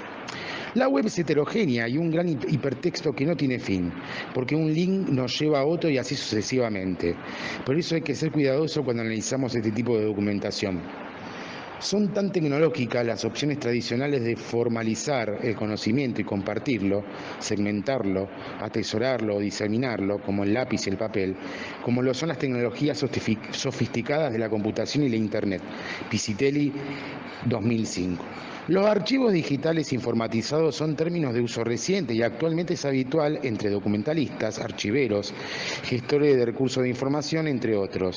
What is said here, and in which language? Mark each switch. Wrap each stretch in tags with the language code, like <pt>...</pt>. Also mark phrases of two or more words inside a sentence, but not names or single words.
<es>La web es heterogénea y un gran hipertexto que no tiene fin, porque un link nos lleva a otro y así sucesivamente. Por eso hay que ser cuidadoso cuando analizamos este tipo de documentación. Son tan tecnológicas las opciones tradicionales de formalizar el conocimiento y compartirlo, segmentarlo, atesorarlo o diseminarlo, como el lápiz y el papel, como lo son las tecnologías sofisticadas de la computación y la Internet. Piscitelli, 2005. Los archivos digitales informatizados son términos de uso reciente y actualmente es habitual entre documentalistas, archiveros, gestores de recursos de información, entre otros.</es>